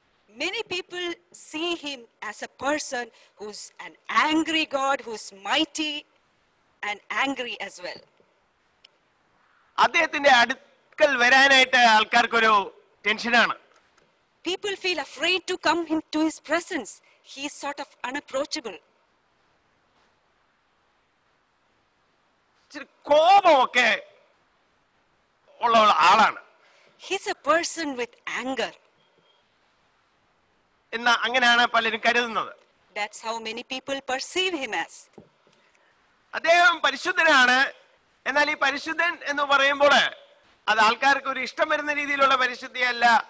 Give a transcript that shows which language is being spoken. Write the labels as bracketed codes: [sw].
[en] Many people see him as a person who's an angry God, who's mighty and angry as well. [ml] അദ്ദേഹത്തിന്റെ അടുക്കൽ വരാനായിട്ട് ആൾക്കാർക്കൊരു ടെൻഷനാണ്. [en] People feel afraid to come into his presence. He is sort of unapproachable. [ml] കോപമൊക്കെ ഉള്ള ആളാണ്. [en] He's a person with anger. [ml] എന്ന് അങ്ങനെയാണ് പലരും കരുതുന്നത്. [en] That's how many people perceive him as. [ml] അദ്ദേഹം പരിശുദ്ധനാണ്. എന്നാൽ ഈ പരിശുദ്ധൻ എന്ന് പറയുമ്പോൾ അത് ആൾക്കാർക്ക് ഒരു ഇഷ്ടം വരുന്ന രീതിയിലുള്ള പരിശുദ്ധിയല്ല.